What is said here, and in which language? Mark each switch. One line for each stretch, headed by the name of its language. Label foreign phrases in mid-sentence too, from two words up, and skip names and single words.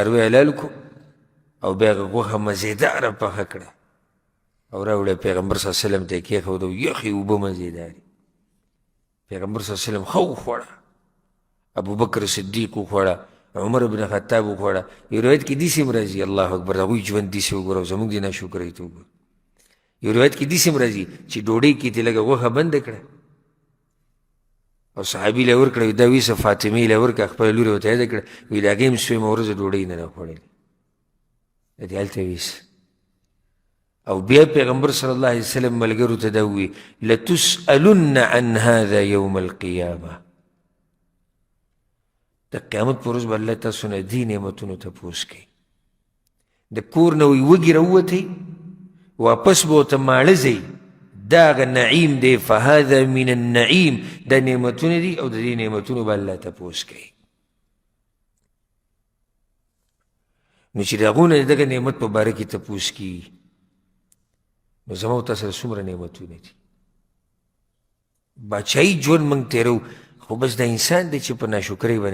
Pashto: یو څاروی حلال کړو او بیا هغه غوښه مزېداره پخه کړه او راوړی پیغمبر
Arabic: صلی الله علیه وسلم
Pashto: ته یې کېښود او یخې اوبه مزېدارې پیغمبر
Arabic: صلی الله علیه وسلم
Pashto: ښه وخوړه ابوبکر صدیق وخوړه عمر بن خطاب وخوړه یو روایت کې داسې هم راځي
Arabic: الله اکبر
Pashto: د هغوی ژوند داسې وګوره او زموږ د ناشکرۍ ته وګوره یو روایت کې داسې هم راځي چې ډوډۍ کې ترې لږه غوښه بنده کړه او صحابي له ورکړه دا ویسه فاطمې له ورکړه خپله لور یې ورته یاده کړه وایي د هغې هم سویمه ورځ ډوډۍ نه ده خوړلې د دې هلته ویسه او بیا پیغمبر
Arabic: صلی الله علیه وسلم
Pashto: ملګرو ته دا ووایي
Arabic: لتسألن عن هذا یوم القیامه
Pashto: د قیامت په ورځ به الله تاسو نه دې نعمتونو تپوس کوي د کور نه وایي وږي راووتی واپس به ورته ماړه ځئ دا هغه نعیم دی
Arabic: فهذا من النعیم
Pashto: دا نعمتونه دي او د دې نعمتونو به الله تپوس کوي نو چې د هغو نه د دغه نعمت په باره کې تپوس کېږي نو زما او تا سره څومره نعمتونه دي باچایي ژوند موږ تېرو خو بس دا انسان دی چې په ناشکرۍ باندې